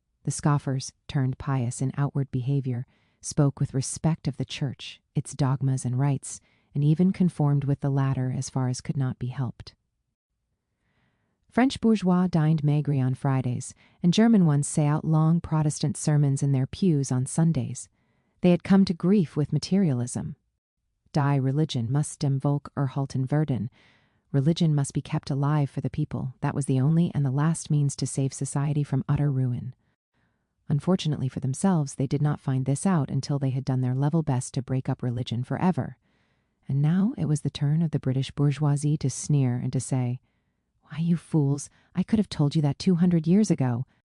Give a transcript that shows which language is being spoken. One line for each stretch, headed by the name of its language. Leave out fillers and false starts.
English: The scoffers, turned pious in outward behavior, spoke with respect of the Church, its dogmas and rites, and even conformed with the latter as far as could not be helped. French bourgeois dined maigre on Fridays, and German ones say out long Protestant sermons in their pews on Sundays. They had come to grief with materialism.
German: Die Religion must dem Volk erhalten werden.
English: Religion must be kept alive for the people. That was the only and the last means to save society from utter ruin. Unfortunately for themselves, they did not find this out until they had done their level best to break up religion forever. And now it was the turn of the British bourgeoisie to sneer and to say, "Why, you fools, I could have told you that 200 years ago.